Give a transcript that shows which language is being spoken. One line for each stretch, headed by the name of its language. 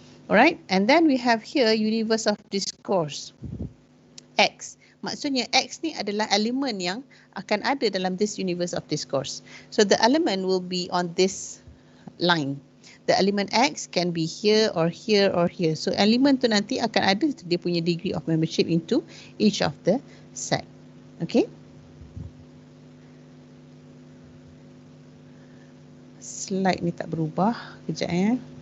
English: Alright, and then we have here universe of discourse. X.
Malay: Maksudnya X ni adalah elemen yang akan ada dalam
English: this universe of discourse. So the element will be on this line. The element X can be here or here or here. So element
Malay: tu nanti akan ada dia punya
English: degree of membership into each of the set. Okay.
Malay: Slide ni tak berubah. Kejap ya.